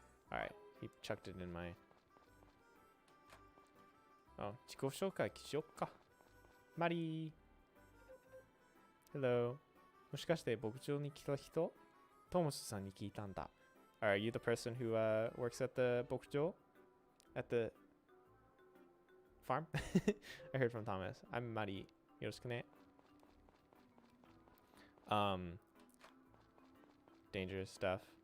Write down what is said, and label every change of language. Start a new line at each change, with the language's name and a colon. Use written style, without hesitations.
English: Alright, he chucked it in my...
Japanese: Oh, 自己紹介しよっか。マリー。Hello. もしかして牧場に来た人？ Tomosu-san ni kiitanda.
English: Are you the person who works at the bokujo? At the farm? I heard from Thomas. I'm Mari.
Japanese: Yoroshiku ne.
English: Dangerous stuff.